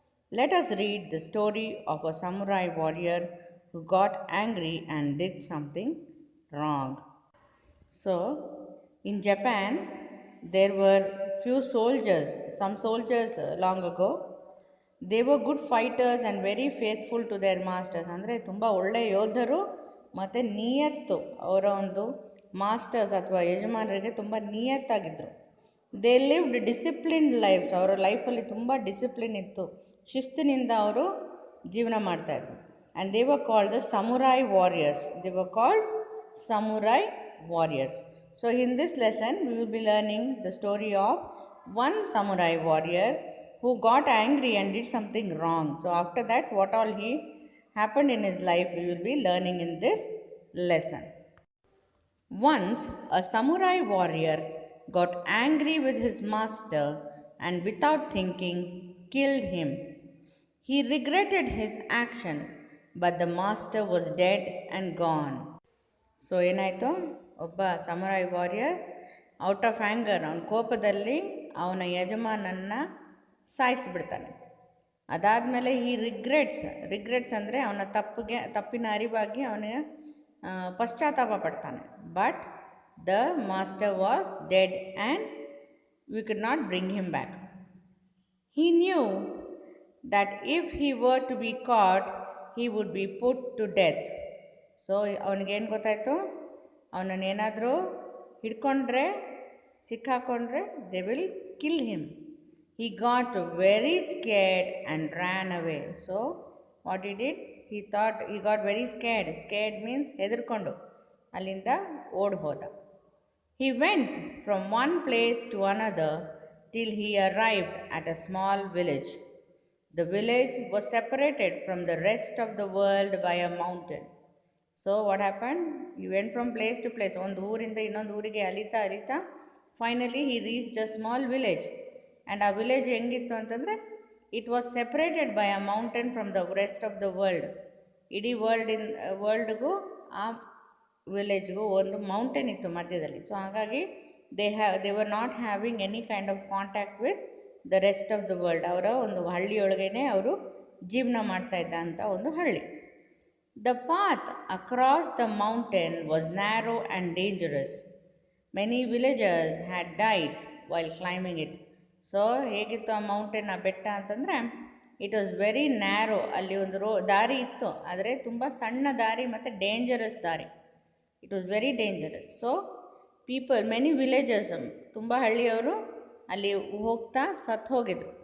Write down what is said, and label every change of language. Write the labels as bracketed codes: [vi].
[en] Let us read the story of a samurai warrior who got angry and did something wrong. So, in Japan, there were few soldiers, some soldiers long ago. They were good fighters and very faithful to their masters. [kn] ಅಂದರೆ ತುಂಬ ಒಳ್ಳೆಯ ಯೋಧರು ಮತ್ತು ನಿಯತ್ತು ಅವರ ಒಂದು masters ಅಥವಾ ಯಜಮಾನರಿಗೆ ತುಂಬ ನಿಯತ್ತಾಗಿದ್ದರು. [en] they lived disciplined lives, [kn] ಅವರ ಲೈಫಲ್ಲಿ ತುಂಬ ಡಿಸಿಪ್ಲಿನ್ ಇತ್ತು, ಶಿಸ್ತಿನಿಂದ ಅವರು ಜೀವನ ಮಾಡ್ತಾಯಿದ್ರು. [en] And they were called the samurai warriors. They were called samurai warriors. So, in this lesson, we will be learning the story of one samurai warrior who got angry and did something wrong. So, after that, what all he happened in his life, we will be learning in this lesson. Once, a samurai warrior got angry with his master and without thinking killed him. He regretted his action, but the master was dead and gone. [kn] So ಏನಾಯಿತು, ಒಬ್ಬ samurai warrior [en] out of anger, [kn] ಅವನ ಕೋಪದಲ್ಲಿ ಅವನ ಯಜಮಾನನ್ನು ಸಾಯಿಸಿಬಿಡ್ತಾನೆ. ಅದಾದಮೇಲೆ ಈ regrets ಅಂದರೆ ಅವನ ತಪ್ಪಿನ ಅರಿವಾಗಿ ಅವನಿಗೆ ಪಶ್ಚಾತ್ತಾಪ ಪಡ್ತಾನೆ. [en] But the master was dead and we could not bring him back. He knew that if he were to be caught, he would be put to death. [kn] So ಅವನಿಗೇನು ಗೊತ್ತಾಯಿತು, ಅವನನ್ನೇನಾದರೂ ಹಿಡ್ಕೊಂಡ್ರೆ, ಸಿಕ್ಕಾಕೊಂಡ್ರೆ, [en] They will kill him. He got very scared and ran away. So what he did, he got very scared means [kn] ಹೆದರ್ಕೊಂಡು ಅಲ್ಲಿಂದ ಓಡ್ ಹೋದ. [en] He went from one place to another till he arrived at a small village. The village was separated from the rest of the world by a mountain. So what happened? He went from place to place. [kn] ಒಂದು ಊರಿಂದ ಇನ್ನೊಂದು ಊರಿಗೆ ಅಲಿತಾ finally [en] he reached a small village. And [kn] ಆ village ಹೆಂಗಿತ್ತು ಅಂತಂದರೆ, [en] It was separated by a mountain from the rest of the world. [kn] ಇಡೀ ವರ್ಲ್ಡ್ಗೂ ಆ ವಿಲೇಜ್ಗೂ ಒಂದು ಮೌಂಟೇನ್ ಇತ್ತು ಮಧ್ಯದಲ್ಲಿ. [en] So ಹಾಗಾಗಿ they were not having any kind of contact with the rest of the world. [kn] ಅವರ ಒಂದು ಹಳ್ಳಿಯೊಳಗೇ ಅವರು ಜೀವನ ಮಾಡ್ತಾ ಇದ್ದ ಅಂತ ಒಂದು ಹಳ್ಳಿ. [en] The path across the mountain was narrow and dangerous. Many villagers had died while climbing it. [kn] So ಹೇಗಿತ್ತು ಆ ಮೌಂಟೇನ್, ಆ ಬೆಟ್ಟ ಅಂತಂದರೆ, [en] It was very narrow. [kn] ಅಲ್ಲಿ ಒಂದು ದಾರಿ ಇತ್ತು, ಆದರೆ ತುಂಬ ಸಣ್ಣ ದಾರಿ ಮತ್ತು ಡೇಂಜರಸ್ ದಾರಿ. [en] It was very dangerous. So many villagers, [kn] ತುಂಬ ಹಳ್ಳಿಯವರು ಅಲ್ಲಿ ಹೋಗ್ತಾ ಹೋಗಿದ್ರು.